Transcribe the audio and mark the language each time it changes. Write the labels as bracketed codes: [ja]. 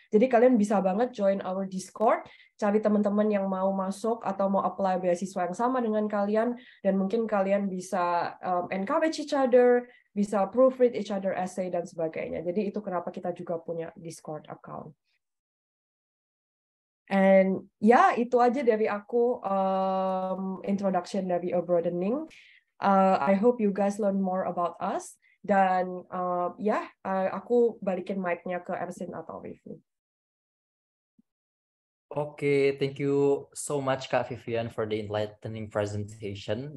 [id] Jadi kalian bisa banget [en] join our Discord, [id] cari teman-teman yang mau masuk atau mau apply beasiswa yang sama dengan kalian, dan mungkin kalian bisa [en] encourage each other, [id] bisa [en] proofread each other essay, [id] dan sebagainya. Jadi itu kenapa kita juga punya Discord account. [en] And [id] itu aja dari aku, introduction dari broadening. [en] I hope you guys learn more about us. [id] Dan aku balikin mic-nya ke Ersin atau Vivi. [en] Oke, thank you so much Kak Vivian for the enlightening presentation.